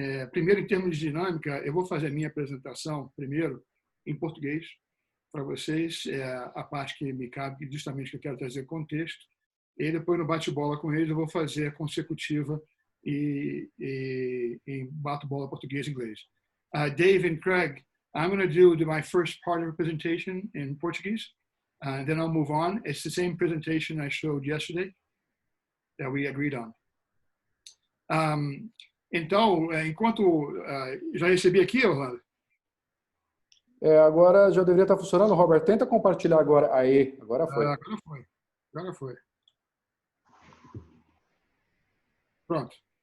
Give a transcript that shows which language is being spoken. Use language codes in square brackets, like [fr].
[pt] Primeiro, em termos de dinâmica, eu vou fazer a minha apresentação primeiro em português para vocês, a parte que me cabe, justamente que eu quero trazer contexto. E depois, no bate-bola com eles, eu vou fazer a consecutiva e bato bola português e inglês. [en] Dave and Craig, I'm going to do my first part of the presentation in Portuguese, then I'll move on. It's the same presentation I showed yesterday that we agreed on. [pt] Então, enquanto já recebi aqui, Orlando? Agora já deveria estar funcionando. Robert, tenta compartilhar agora. Aí, agora foi. Agora foi. Pronto.